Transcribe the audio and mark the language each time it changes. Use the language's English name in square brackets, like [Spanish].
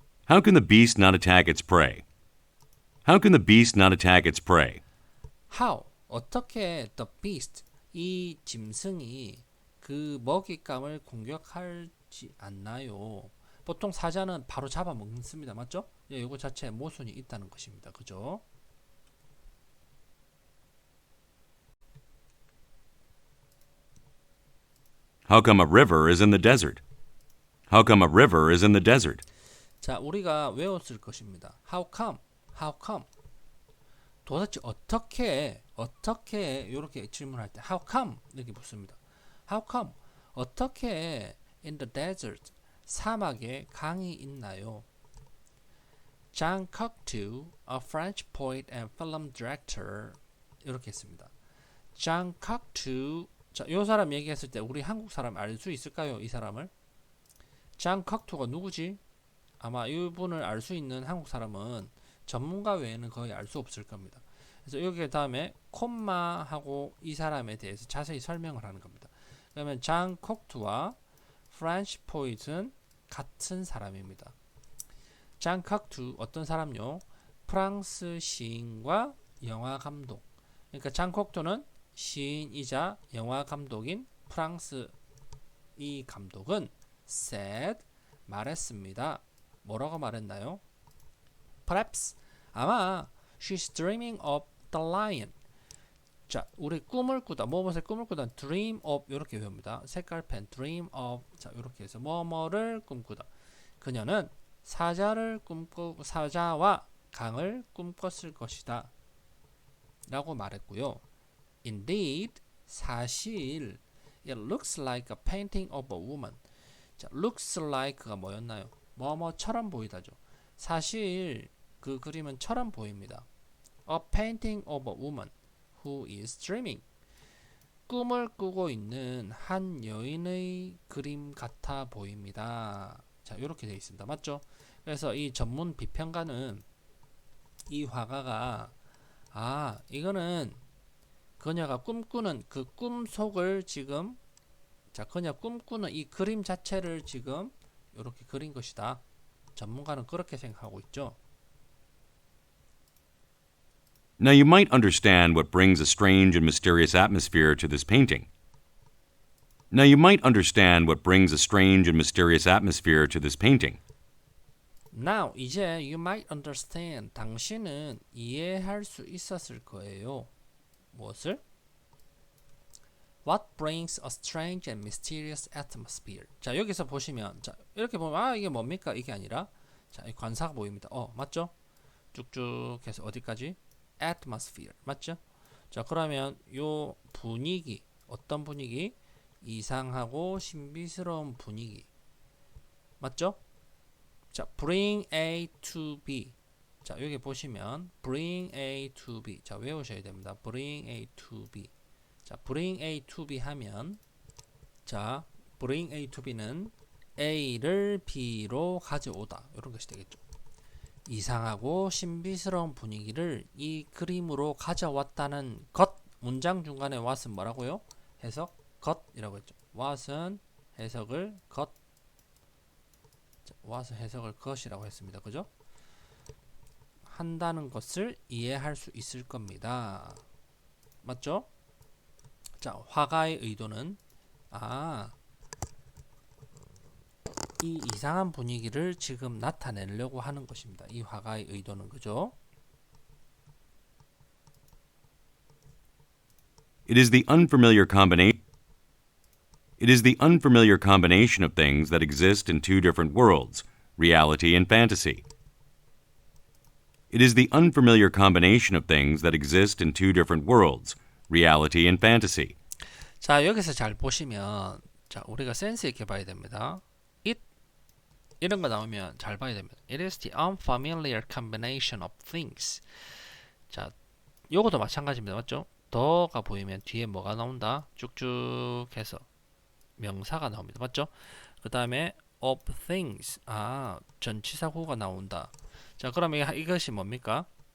[English] How can the beast not attack its prey? How can the beast not attack its prey? How? [Korean] 어떻게 [English] the beast [Korean] 이 짐승이 그 먹잇감을 공격하지 않나요? 보통 사자는 바로 잡아먹습니다. 맞죠? 예, 이거 자체에 모순이 있다는 것입니다. 그죠? [English] How come a river is in the desert? How come a river is in the desert? [Korean] 자, 우리가 외웠을 것입니다. [English] How come? How come? [Korean] 도대체 어떻게 이렇게 질문할 때 [English] How come? [Korean] 이렇게 묻습니다. [English] How come? [Korean] 어떻게 in the desert 사막에 강이 있나요? [English] Jean Cocteau, a French poet and film director [Korean] 이렇게 했습니다. Jean Cocteau 자, 이 사람 얘기했을 때 우리 한국 사람 알 수 있을까요? 이 사람을? Jean Cocteau가 누구지? 아마 이분을 알 수 있는 한국 사람은 전문가 외에는 거의 알 수 없을 겁니다. 그래서 여기 다음에 콤마하고 이 사람에 대해서 자세히 설명을 하는 겁니다. 그러면 장 콕투와 프렌치 포이트는 같은 사람입니다. 장 콕투 어떤 사람요? 프랑스 시인과 영화 감독. 그러니까 장 콕투는 시인이자 영화 감독인 프랑스 이 감독은 said 말했습니다. 뭐라고 말했나요? [English] Perhaps [Korean] 아마 [English] she's dreaming of the lion. [Korean] 자, 우리 꿈을 꾸다, 무엇을 꿈을 꾸다, dream of 이렇게 외웁니다. 색깔펜 dream of 자 이렇게 해서 뭐뭐를 꿈꾸다. 그녀는 사자와 강을 꿈꿨을 것이다. 라고 말했고요. [English] Indeed, [Korean] 사실 [English] it looks like a painting of a woman. [Korean] 자, looks like가 뭐였나요? 뭐뭐처럼 보이다죠. 사실 그 그림은 처럼 보입니다. [English] A painting of a woman who is dreaming. [Korean] 꿈을 꾸고 있는 한 여인의 그림 같아 보입니다. 자, 이렇게 되어 있습니다. 맞죠? 그래서 이 전문 비평가는 이 화가가 이거는 그녀가 꿈꾸는 그 꿈 속을 지금 그녀 꿈꾸는 이 그림 자체를 지금 이렇게 그린 것이다. 전문가는 그렇게 생각하고 있죠. [English] Now you might understand what brings a strange and mysterious atmosphere to this painting. Now you might understand what brings a strange and mysterious atmosphere to this painting. Now [Korean] 이제 [English] you might understand [Korean] 당신은 이해할 수 있었을 거예요. 무엇을? [English] What brings a strange and mysterious atmosphere. [Korean] 자, 여기서 보시면 자, 이렇게 보면 이게 뭡니까? 이게 아니라 자, 이 관사가 보입니다. 맞죠? 쭉쭉 해서 어디까지? atmosphere. 맞죠? 자, 그러면 요 분위기 어떤 분위기? 이상하고 신비스러운 분위기. 맞죠? 자, [English] bring A to B. [Korean] 자, 여기 보시면 [English] bring A to B. [Korean] 자, 외우셔야 됩니다. [English] bring A to B. [Korean] 자, [English] bring A to B [Korean] 하면 자, bring A to B는 A를 B로 가져오다. 이런 것이 되겠죠. 이상하고 신비스러운 분위기를 이 그림으로 가져왔다는 것. 문장 중간에 what은 뭐라고요? 해석 것이라고 했죠. what은 해석을 것. what은 해석을 것이라고 했습니다. 그죠? 한다는 것을 이해할 수 있을 겁니다. 맞죠? 자, 화가의 의도는 이 이상한 분위기를 지금 나타내려고 하는 것입니다. 이 화가의 의도는 그죠? [English] It is the unfamiliar combination of things that exist in two different worlds, reality and fantasy. It is the unfamiliar combination of things that exist in two different worlds, reality and fantasy. [Korean] 자, 여기서 잘 보시면 자, 우리가 센스 있게 봐야 됩니다. It 이런 거 나오면 잘 봐야 됩니다. [English] It is the unfamiliar combination of things. [Korean] 자, 요것도 마찬가지입니다. 맞죠? 더가 보이면 뒤에 뭐가 나온다? 쭉쭉 해서 명사가 나옵니다. 맞죠? 그 다음에 [English] of things. [Korean] 전치사구가 나온다. 자, 그러면 이것이 뭡니까?